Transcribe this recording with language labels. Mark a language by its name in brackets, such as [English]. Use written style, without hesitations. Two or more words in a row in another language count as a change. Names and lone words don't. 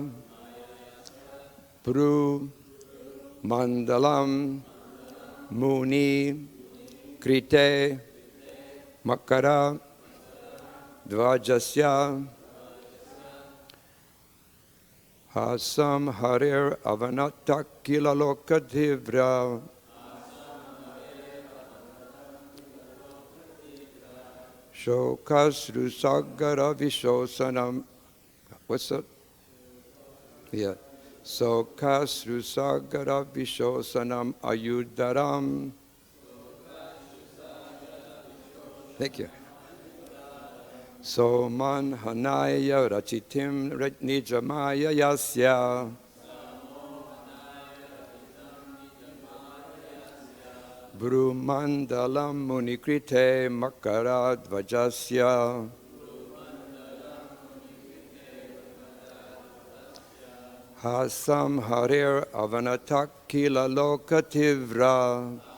[Sanskrit] bhrū-maṇḍalam muni-kṛte makara-dhvajasya hāsam harer avanatākhila-loka-tīvra śokāśru-sāgara-viśoṣaṇam. [English] What's that? Yeah. [Sanskrit] śokāśru-sāgara-viśoṣaṇam atyudāram. [English] Thank you. [Sanskrit] sammohanāya racitam nija-māyayāsya bhrū-maṇḍalam muni-kṛte makara-dhvajasya hāsam harer avanatākhila-loka-tīvra